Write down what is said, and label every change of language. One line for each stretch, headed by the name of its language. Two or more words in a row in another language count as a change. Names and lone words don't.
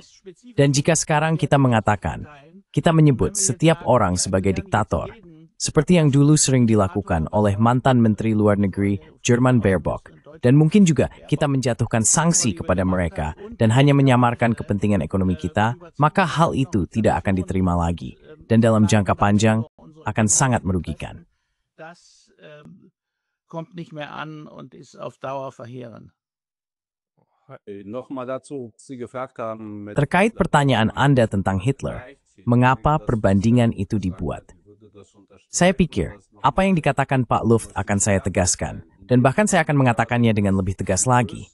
Indonesian: Dan jika sekarang kita mengatakan, kita menyebut setiap orang sebagai diktator, seperti yang dulu sering dilakukan oleh mantan Menteri Luar Negeri German Baerbock, dan mungkin juga kita menjatuhkan sanksi kepada mereka dan hanya menyamarkan kepentingan ekonomi kita, maka hal itu tidak akan diterima lagi, dan dalam jangka panjang akan sangat merugikan.
German: Das kommt nicht mehr an und ist auf Dauer verheerend.
Indonesian: Terkait pertanyaan Anda tentang Hitler, mengapa perbandingan itu dibuat? Saya pikir, apa yang dikatakan Pak Luft akan saya tegaskan, dan bahkan saya akan mengatakannya dengan lebih tegas lagi.